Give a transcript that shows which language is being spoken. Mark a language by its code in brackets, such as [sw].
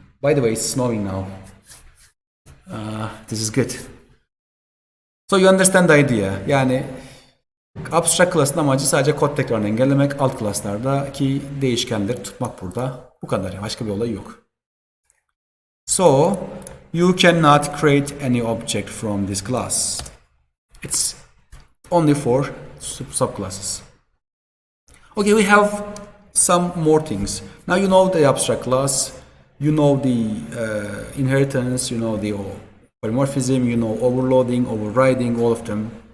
[en] By the way, it's snowing now. This is good. So you understand the idea. [tr] Yani abstract class'ın amacı sadece kod tekrarını engellemek, alt class'lardaki değişkenleri tutmak burada. Bu kadar. Başka bir olay yok. [en] So you cannot create any object from this class. It's only for subclasses. Okay, we have some more things. Now you know the abstract class, you know the inheritance, you know the polymorphism, you know overloading, overriding, all of them.